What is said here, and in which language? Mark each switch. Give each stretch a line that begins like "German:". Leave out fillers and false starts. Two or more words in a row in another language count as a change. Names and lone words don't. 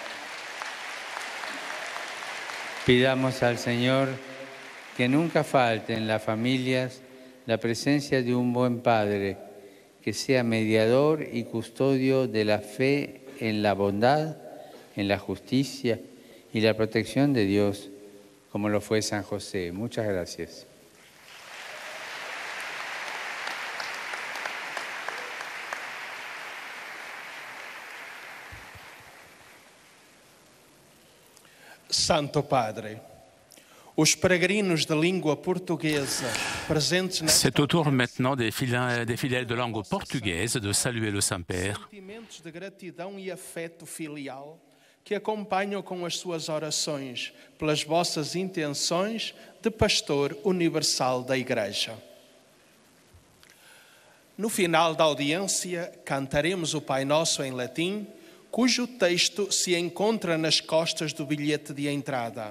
Spanish: Pidamos al Señor que nunca falte en las familias la presencia de un buen Padre, que sea mediador y custodio de la fe en la bondad, en la justicia y la protección de Dios, como lo fue San José. Muchas gracias. Santo Padre,
Portuguese: os peregrinos de língua portuguesa presentes nesta...
French: C'est au tour maintenant des fidèles de langue portugaise de saluer le Saint-Père.
Portuguese: Sentimentos de gratidão e afeto filial que acompanham com as suas orações pelas vossas intenções de pastor universal da Igreja. No final da audiência, cantaremos o Pai Nosso em latim, cujo texto se encontra nas costas do bilhete de entrada.